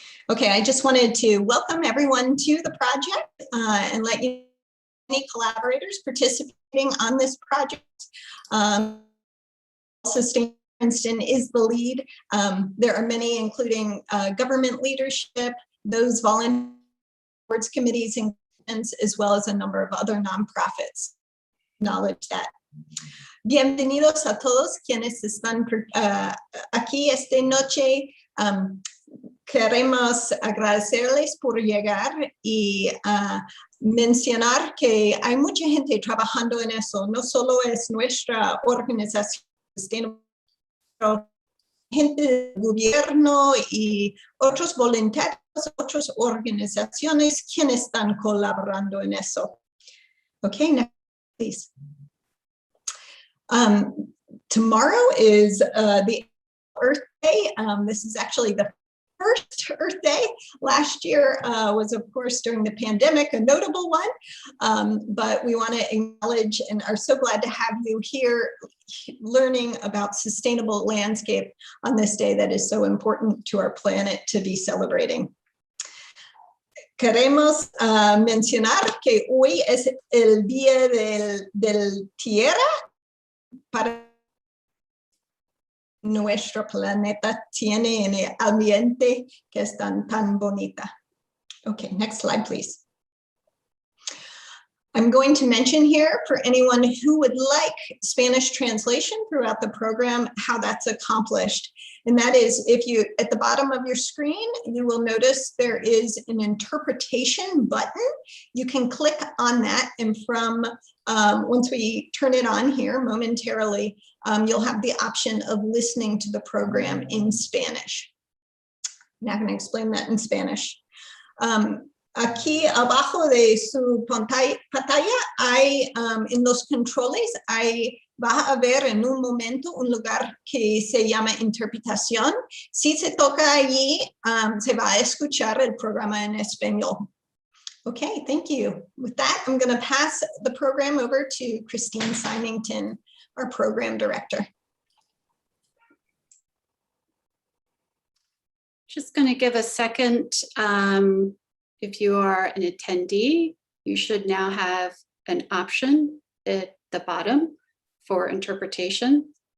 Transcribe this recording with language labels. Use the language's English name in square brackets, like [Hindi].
[English] Okay, I just wanted to welcome everyone to the project and let you know any collaborators participating on this project. Sustainable Princeton is the lead. There are many, including government leadership, those volunteer boards, committees, and as well as a number of other nonprofits. Acknowledge that. [Spanish] Bienvenidos a todos quienes están aquí esta noche. Queremos agradecerles por llegar y mencionar que hay mucha gente trabajando en eso. No solo es nuestra organización, gente del gobierno y otros voluntarios, otras organizaciones quienes están colaborando en eso. [English] Okay, next, please. Tomorrow is the Earth Day. This is actually the first Earth Day. Last year was, of course, during the pandemic, a notable one, but we want to acknowledge and are so glad to have you here learning about sustainable landscape on this day that is so important to our planet to be celebrating. [Spanish] Queremos mencionar que hoy es el Día del Tierra para nuestro planeta tiene en el ambiente que es tan bonita. [English] Okay, next slide, please. I'm going to mention here for anyone who would like Spanish translation throughout the program, how that's accomplished. And that is, if you, at the bottom of your screen, you will notice there is an interpretation button. You can click on that, and from once we turn it on here momentarily, you'll have the option of listening to the program in Spanish. I'm now going to explain that in Spanish. [Spanish] Aquí abajo de su pantalla hay, en los controles, vas a ver en un momento un lugar que se llama interpretación. Si se toca allí, se va a escuchar el programa en español. [English] Okay, thank you. With that, I'm going to pass the program over to Christine Symington, our program director. Just going to give a second. If you are an attendee, you should now have an option at the bottom for interpretation.